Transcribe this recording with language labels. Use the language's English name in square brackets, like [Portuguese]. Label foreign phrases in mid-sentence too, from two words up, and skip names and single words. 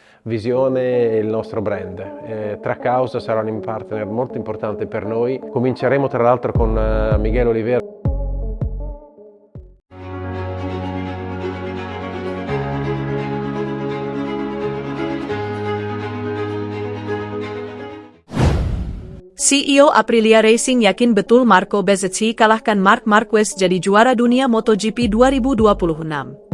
[Italian] visione e il nostro brand. Trackhouse sarà un partner molto importante per noi. Cominceremo tra l'altro con Miguel Oliveira. [Indonesian] CEO Aprilia Racing yakin betul Marco Bezzecchi kalahkan Marc Marquez jadi juara dunia MotoGP 2026.